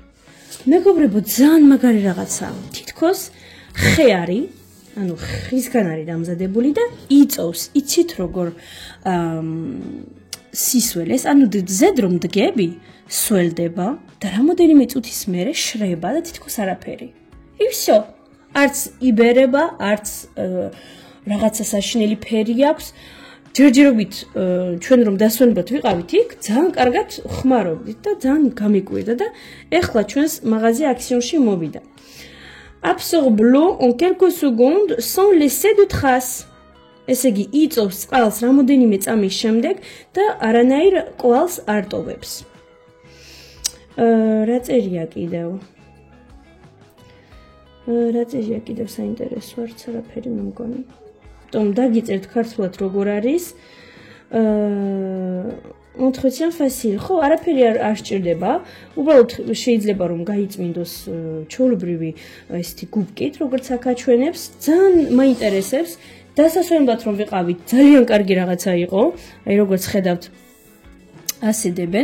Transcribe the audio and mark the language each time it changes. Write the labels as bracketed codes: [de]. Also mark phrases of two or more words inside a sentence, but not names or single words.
[ka] მეგობრებო, ძალიან მაგარი რაღაცაა. თითქოს ხე არის, ანუ ხისგან არის დამზადებული და იწოვს, იცით როგორ სისველეს, ანუ ზედ რომ დგები, სველდება და რამოდენიმე წუთის მერე შრება და თითქოს არაფერი. ისო, არც იბერება, არც რაღაცა საშინელი ფერი აქვს. ჯერჯერობით ჩვენ რომ დასვენებლად ვიყავით იქ, ძალიან კარგად ხმარობდით და ძალიან გამიკვირდა და ეხლა ჩვენს მაღაზია აქციონში მოვიდა. [fr] Absorbe l'eau en quelques secondes sans laisser de traces. [ka] ესე იგი, იწოვს წყალს რამოდენიმე წამის შემდეგ და არანაირ კვალს არ ტოვებს. რა წერია კიდევ? რა წერია კიდევ საინტერესო არც არაფერი მე მგონი. Tom დაგიწერთ ქართულად როგორ არის. [fr] Entretien facile. [ka] ხო, არაფერი არ სჭირდება. უბრალოდ შეიძლება რომ გაიწმინდოს ჩაოლებრივი ესეთი გუბკით, როგორც აქაჩვენებს. ძალიან მაინტერესებს. დასასვენებლად რომ ვიყავით, ძალიან კარგი რაღაცა იყო. აი როგორც ხედავთ, ასედებენ.